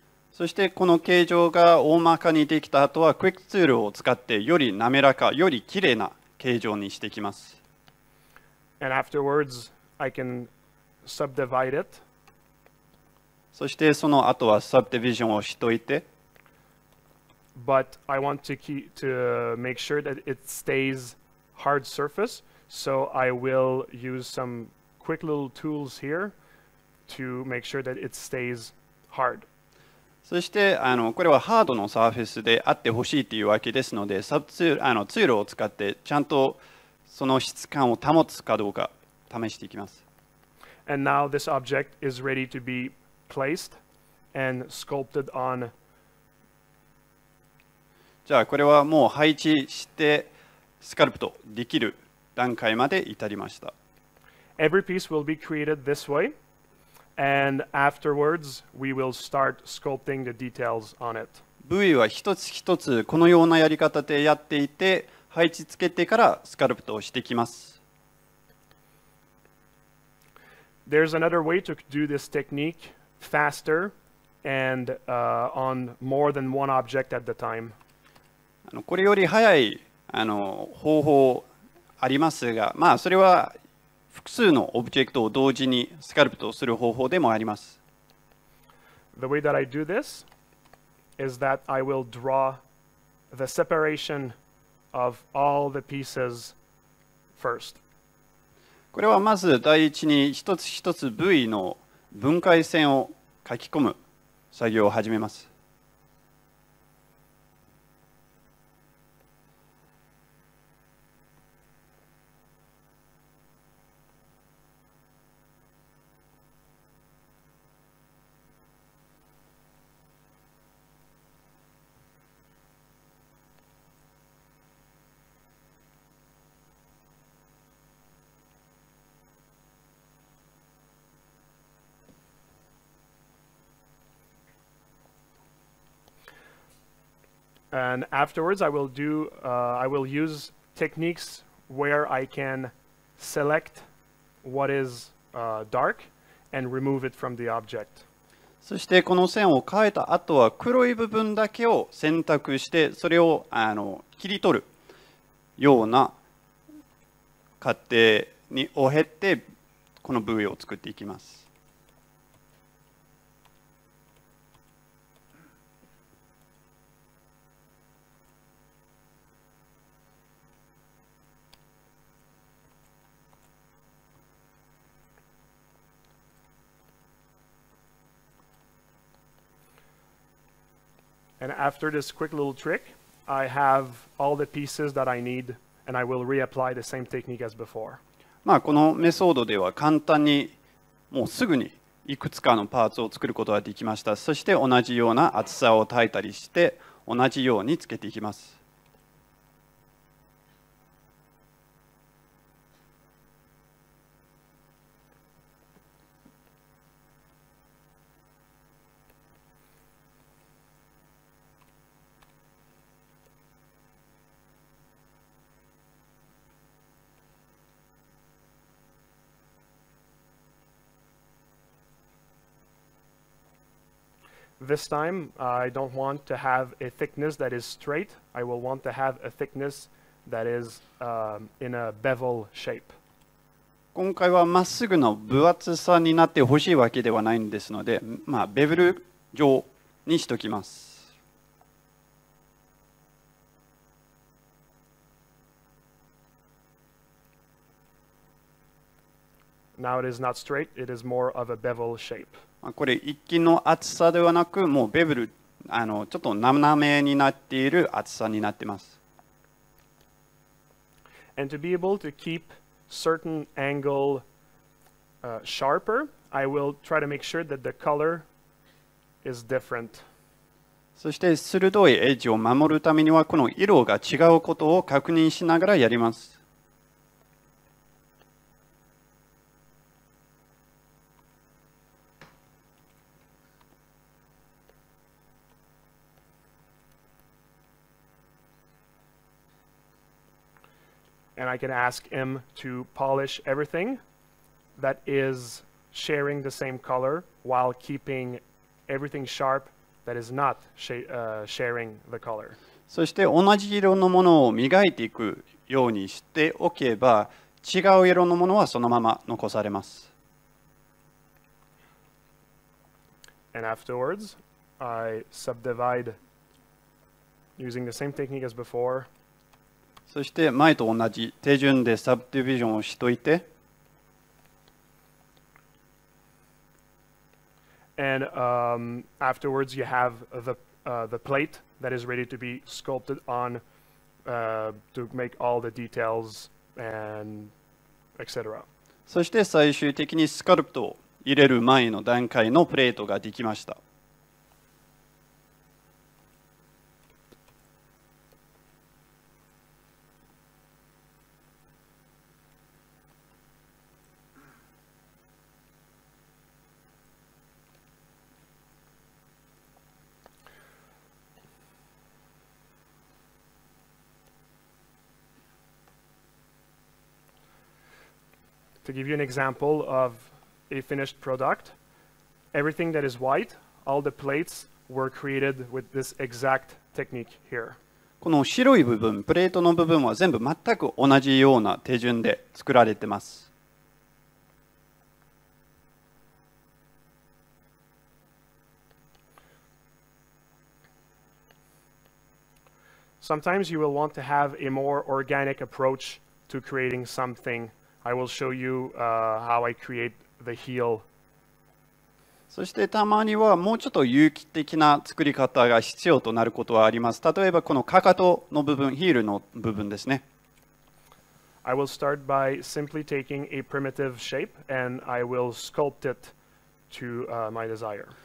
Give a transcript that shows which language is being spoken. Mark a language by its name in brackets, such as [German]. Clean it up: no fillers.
[Japanese] そしてこの形状が大まかにできた後はクイックツールを使ってより滑らか、よりきれいな形状にしていきます。 [English] And afterwards, I can subdivide it. [Japanese] そしてその後はサブディビジョンをしといて、 [English] But I want to make sure that it stays hard surface, so I will use some quick little tools here to make sure that it stays hard. [Japanese] そしてこれはハードのサーフェスであってほしいというわけですので、ツールを使ってちゃんとその質感を保つかどうか試していきます。 [English] And now this object is ready to be placed and sculpted on. [Japanese] じゃあこれはもう配置してスカルプトできる段階まで至りました。 [English] Every piece will be created this way, and afterwards we will start sculpting the details on it. [Japanese] 部位は一つ一つこのようなやり方でやっていて、配置つけてからスカルプトをしていきます。 [English] There's another way to do this technique faster and on more than one object at the time. [Japanese] これより早い方法ありますが、まあそれは複数のオブジェクトを同時にスカルプトする方法でもあります。 [English] The way that I do this is that I will draw the separation of all the pieces first. [Japanese] これはまず第一に一つ一つ部位の分解線を書き込む作業を始めます。 [English] And afterwards, I will use techniques where I can select what is dark and remove it from the object. [Japanese] そしてこの線を変えた後は黒い部分だけを選択してそれを切り取るような過程を経てこの部位を作っていきます。 [English] And after this quick little trick, I have all the pieces that I need, and I will reapply the same technique as before. [Japanese] まあこのメソードでは簡単にもうすぐにいくつかのパーツを作ることができました。そして同じような厚さを耐えたりして同じようにつけていきます。 [English] This time, I don't want to have a thickness that is straight. I will want to have a thickness that is in a bevel shape. [Japanese] 今回はまっすぐの分厚さになってほしいわけではないんですので、まあ、ベブル状にしておきます。 [English] Now it is not straight, it is more of a bevel shape. [Japanese] これ一気の厚さではなく、もうベブルちょっと斜めになっている厚さになっています。 [English] And to be able to keep certain angle sharper, I will try to make sure that the color is different. [Japanese] そして鋭いエッジを守るためにはこの色が違うことを確認しながらやります。 [English] And I can ask him to polish everything that is sharing the same color while keeping everything sharp that is not sharing the color. [Japanese] そして同じ色のものを磨いていくようにしておけば違う色のものはそのまま残されます。 [English] And afterwards, I subdivide using the same technique as before. [Japanese] そして前と同じ手順でサブディビジョンをしといて、 [English] And afterwards, you have the plate that is ready to be sculpted on to make all the details and etc. [Japanese] そして最終的にスカルプトを入れる前の段階のプレートができました。 [English] To give you an example of a finished product, everything that is white, all the plates were created with this exact technique here. [Japanese] この白い部分、プレートの部分は全部全く同じような手順で作られています。 [English] Sometimes you will want to have a more organic approach to creating something. I will show you how I create the heel. [Japanese] そしてたまにはもうちょっと有機的な作り方が必要となることはあります。例えばこのかかとの部分、ヒールの部分ですね。 [English] I will start by simply taking a primitive shape and I will sculpt it to my desire.